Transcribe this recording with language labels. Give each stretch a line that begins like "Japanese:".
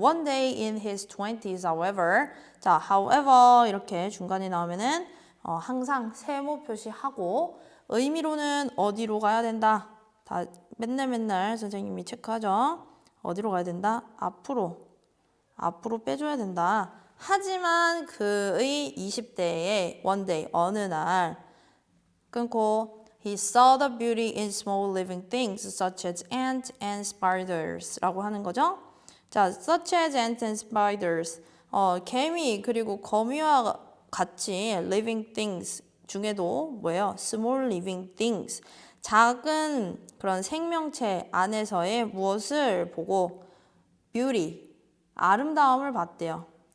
English: One day in his 20s, however
Korean: 자, however 이렇게 중간에 나오면은 항상 세모 표시하고 의미로는 어디로 가야 된다. 다 맨날 선생님이 체크하죠. 어디로 가야 된다? 앞으로 빼줘야 된다. 하지만 그의 20대에
English: one day
Korean: 어느 날 끊고
English: he saw the beauty in small living things such as ants and spiders
Korean: 라고 하는 거죠.
English: 자, such as ants and spiders
Korean: 개미 그리고 거미와 같이
English: living things
Korean: 중에도 뭐예요?
English: small living things
Korean: 작은 그런 생명체 안에서의 무엇을 보고 beauty 아름다움을 봤대요.